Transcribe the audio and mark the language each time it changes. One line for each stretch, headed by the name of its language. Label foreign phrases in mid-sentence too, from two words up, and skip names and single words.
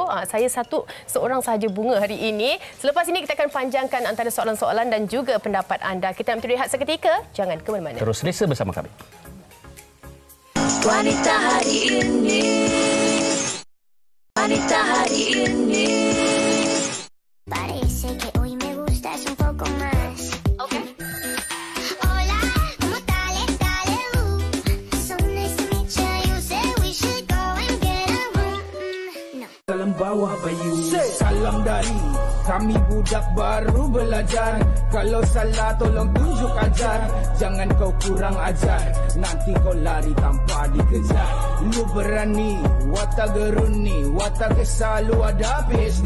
Malay: Saya seorang sahaja bunga hari ini. Selepas ini kita akan panjangkan antara soalan-soalan dan juga pendapat anda. Kita ambil rehat seketika, jangan ke mana-mana. Terus selesa bersama kami. Wanita Hari Ini. Wanita Hari Ini.
Spanish: Parece que hoy me gustas un poco más. Okay. Hola, ¿cómo tal?
English: Dale, Son nice to meet you. You say we should go and get a room. No.
Malay: Salam bawah bayu, salam dari kami budak baru belajar. Kalau salah tolong tunjuk ajar. Jangan kau kurang ajar, nanti kau lari tanpa dikejar. Lu berani, watak geruni, watak kesal, lu ada PhD.